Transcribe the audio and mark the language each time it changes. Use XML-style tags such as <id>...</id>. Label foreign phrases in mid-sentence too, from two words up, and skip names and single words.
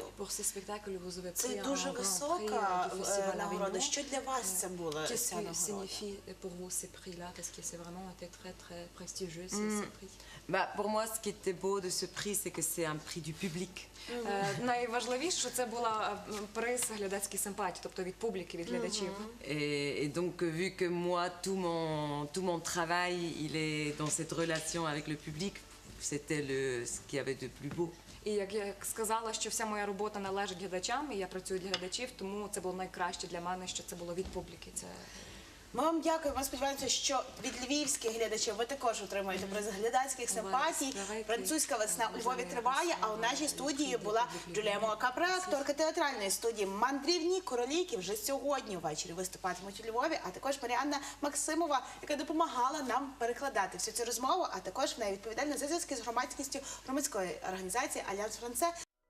<fr>Pour ce spectacle, vous avez</fr> <uk>Це</uk> <fr>pris un</fr> <uk>дуже</uk> <fr>grand prix</fr> <uk>висока</uk> <fr>du Festival</fr> <uk>нагорода.</uk> <fr>Avignon.</fr> <uk>Що для вас це було?</uk> <fr>Qu'est-ce</fr> <uk>Ця</uk> <fr>que</fr> <uk>нагорода?</uk> <fr>signifie pour vous ces prix-là? Parce que c'est vraiment été très très prestigieux ces prix. Bah, pour moi, ce qui était beau de ce prix, c'est que c'est un prix du public.</fr> <uk>Найважливіше, що це була приз глядацькій симпатії, тобто від публіки, від глядачів.</uk> <fr>Et donc, vu que moi, tout mon travail, il est dans cette relation avec le public, c'était ce qu'il y avait de plus beau.</fr> <uk>І як я сказала, що вся моя робота належить глядачам, і я працюю для глядачів, тому це було найкраще для мене, що це було від публіки. Ми вам дякуємо. Ми сподіваємося, що від львівських глядачів ви також отримаєте приз глядацьких симпатій. Французька весна у Львові триває, а у нашій студії була Джулія Моакапра, акторка театральної студії «Мандрівні королі», які вже сьогодні ввечері виступатимуть у Львові, а також Маріанна Максимова, яка допомагала нам перекладати всю цю розмову, а також вона відповідальна за зв'язки з громадськістю громадської організації «Альянс Франце».</uk>